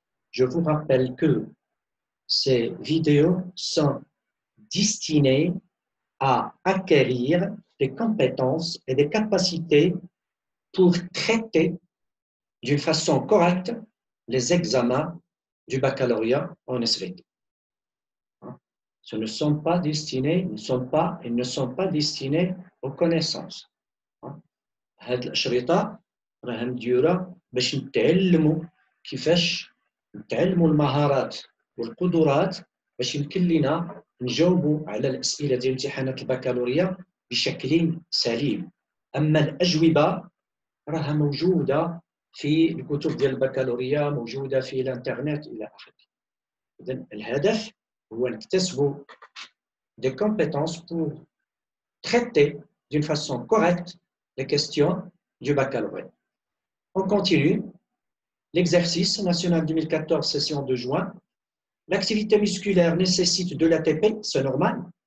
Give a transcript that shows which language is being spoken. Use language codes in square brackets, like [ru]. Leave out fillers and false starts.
[fr] Je vous rappelle que ces vidéos sont destinées à acquérir des compétences et des capacités pour traiter d'une façon correcte les examens du baccalauréat en SVT. Ce ne sont pas destinés, ils ne sont pas destinés aux connaissances. [ar] هاد الأشرطة راها مديورة باش نتعلموا كيفاش نتعلموا المهارات والقدرات باش يمكن لنا نجاوبوا على الأسئلة ديال امتحانات البكالوريا بشكل سليم. أما الأجوبة راها موجودة في الكتب ديال البكالوريا، موجودة في الانترنت إلى آخره. إذن الهدف هو نكتسبوا [fr] des compétences pour traiter d'une façon correcte les questions du baccalauréat. On continue. L'exercice national 2014, session de juin. L'activité musculaire nécessite de l'ATP, c'est normal.